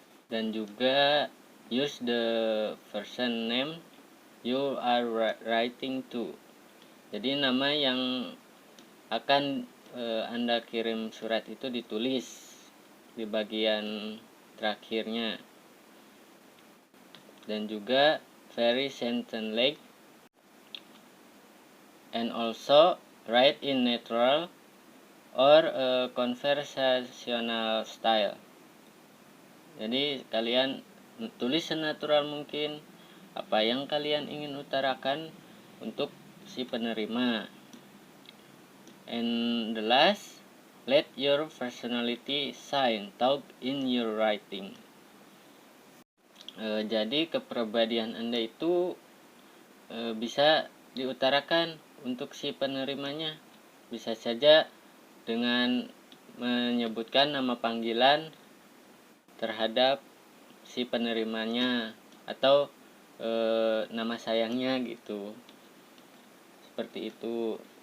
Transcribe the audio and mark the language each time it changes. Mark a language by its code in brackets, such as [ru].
[id] Dan juga [en] use the person name you are writing to. [id] Jadi nama yang akan Anda kirim surat itu ditulis di bagian terakhirnya. Dan juga [en] very sentence like, and also write in natural or conversational style. [id] Jadi kalian tulis senatural mungkin apa yang kalian ingin utarakan untuk si penerima. [en] And the last, let your personality shine through in your writing. [id] Jadi kepribadian Anda itu bisa diutarakan untuk si penerimanya. Bisa saja dengan menyebutkan nama panggilan terhadap si penerimanya atau nama sayangnya gitu, seperti itu.